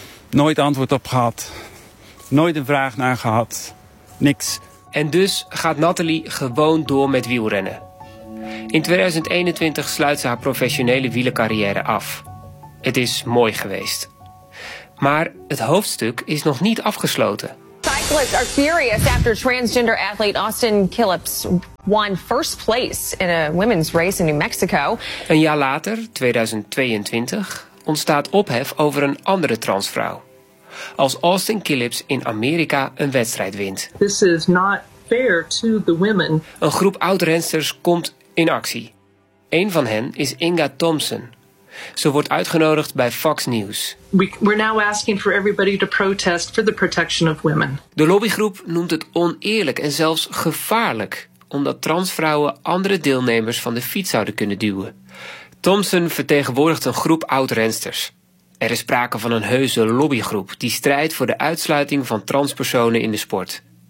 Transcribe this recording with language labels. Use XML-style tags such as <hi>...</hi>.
<nl>Nooit antwoord op gehad. Nooit een vraag naar gehad. Niks. En dus gaat Nathalie gewoon door met wielrennen. In 2021 sluit ze haar professionele wielercarrière af. Het is mooi geweest. Maar het hoofdstuk is nog niet afgesloten. Tijd</nl> <en>Athletes are furious after transgender athlete Austin Killips won first place in a women's race in New Mexico.</en> <nl>Een jaar later, 2022, ontstaat ophef over een andere transvrouw. Als Austin Killips in Amerika een wedstrijd wint.</nl> <en>This is not fair to the women.</en> <nl>Een groep oud-rensters komt in actie. Een van hen is Inga Thompson. Ze wordt uitgenodigd bij Fox News.</nl> <en>We're now asking for everybody to protest for the protection of women.</en> <nl>De lobbygroep noemt het oneerlijk en zelfs gevaarlijk, omdat transvrouwen andere deelnemers van de fiets zouden kunnen duwen. Thompson vertegenwoordigt een groep oud-rensters. Er is sprake van een heuse lobbygroep die strijdt voor de uitsluiting van transpersonen in de sport.</nl>